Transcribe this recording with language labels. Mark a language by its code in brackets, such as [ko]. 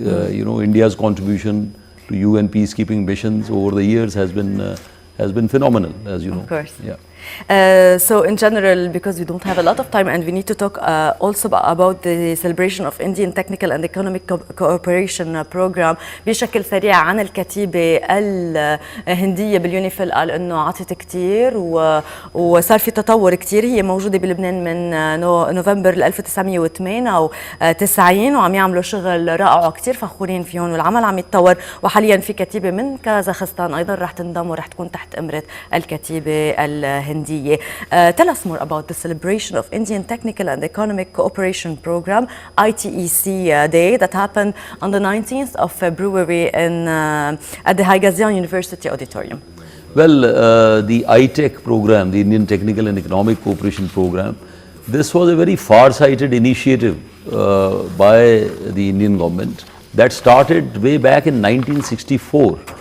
[en] India's contribution to UN peacekeeping missions over the years has been phenomenal, as you know. Of course. Yeah. So in general, because we don't have a lot of time and we need to talk also about the celebration of Indian Technical and Economic Cooperation Program [ar] بشكل سريع عن الكتيبة الهندية باليونيفيل. قال انه عطت كتير وصار في تطور كتير. هي موجودة بلبنان من نوفمبر 1998 وعم يعملوا شغل رائع وكتير فخورين فيهم والعمل عم يتطور. وحاليا في كتيبة من كازاخستان ايضا رح تنضم ورح تكون تحت امرة الكتيبة الهندية. [en] Tell us more about the celebration of Indian Technical and Economic Cooperation Program, ITEC Day, that happened on the 19th of February at the Haigazian University Auditorium. Well, the ITEC program, the Indian Technical and Economic Cooperation Program, this was a very far-sighted initiative by the Indian government that started way back in 1964.